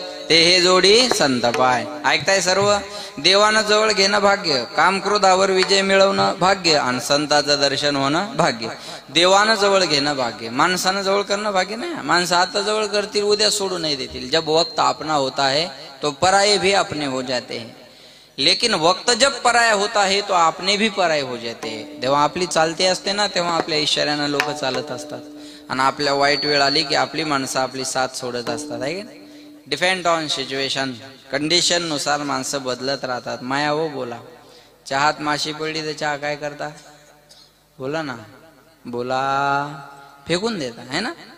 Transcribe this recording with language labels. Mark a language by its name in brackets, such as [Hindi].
[Marathi] ते हे जोडी संत पाय. ऐकताय सर्व. देवानं जवळ घेणं भाग्य, काम क्रोधावर विजय मिळवणं भाग्य आणि संताचं दर्शन होणं भाग्य. देवानं जवळ घेणं भाग्य, माणसानं जवळ करणं भाग्य नाही. माणसं आता जवळ करतील, उद्या सोडू नाही देतील. [Hindi] जब वक्त अपना होता है तो पराये भी अपने हो जाते हैं, लेकिन वक्त जब पराया होता है तो आपने भी पराये हो जाते हैं. [Marathi] जेव्हा आपली चालती असते ना तेव्हा आपल्या इशाऱ्यानं लोक चालत असतात, आणि आपल्या वाईट वेळ आली की आपली माणसं आपली साथ सोडत असतात. आहे की डिपेंड ऑन सिच्युएशन, कंडिशन नुसार माणसं बदलत राहतात. माया हो बोला. चहात माशी पडली तर चहा काय करता? बोला ना, बोला. फेकून देता [Hindi] है ना.